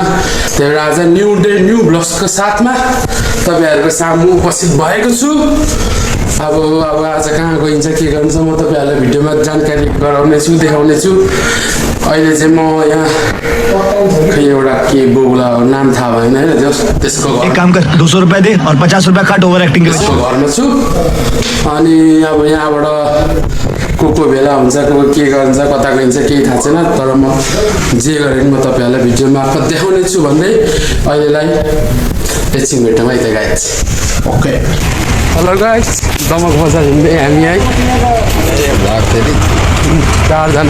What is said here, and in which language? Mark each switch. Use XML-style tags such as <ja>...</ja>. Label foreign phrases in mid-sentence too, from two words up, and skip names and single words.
<ne>त्यही भएर आज</ne> <en>new day new blogsको</en> <ne>साथमा तपाईँहरूको सामु उपस्थित भएको छु। अब आज कहाँ गइन्छ के गर्छ म तपाईँहरूलाई भिडियोमा जानकारी गराउने छु, देखाउने छु। अहिले चाहिँ म यहाँ खै एउटा के बोला नाम थाहा भएन होइन, त्यसको</ne> <hi>एक काम कर 200 रुपए दे और 50 रुपए काट</hi> <en>over acting</en> <hi>के</hi> <ne>त्यसको घरमा छु। अनि अब यहाँबाट को भेला हुन्छ, को के गर्छ, कता गइन्छ केही थाहा छैन, तर म जे गरेँ म तपाईँहरूलाई भिडियो मार्फत देखाउने छु भन्दै अहिलेलाई एकछिन भेटौँ है त गाइज।</ne> <en>okay hello guys,</en> <ne>दमक बजार हिँड्दै हामी है चारजना।</ne>